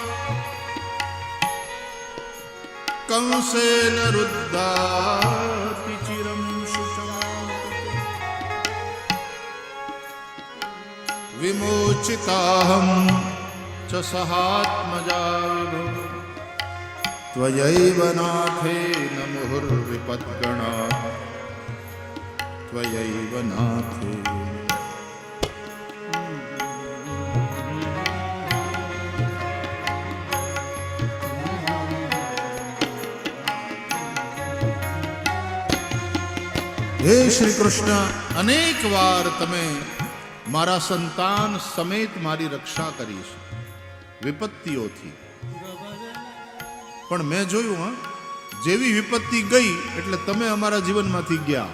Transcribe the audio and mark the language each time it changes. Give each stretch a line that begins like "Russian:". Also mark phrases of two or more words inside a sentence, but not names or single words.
Sanskrit: कंसेन रुद्धाति चिरं शुचार्पिता विमोचिताहं च सहात्मजा विभो त्वयैव नाथेन मुहुर्विपद्गणा त्वयैव नाथेन.
Gujarati: હે શ્રી કૃષ્ણ, અનેક વાર તમે મારા સંતાન સમેત મારી રક્ષા કરી છે વિપત્તિઓથી, પણ મેં જોયું જેવી વિપત્તિ ગઈ એટલે તમે અમારા જીવનમાંથી ગયા.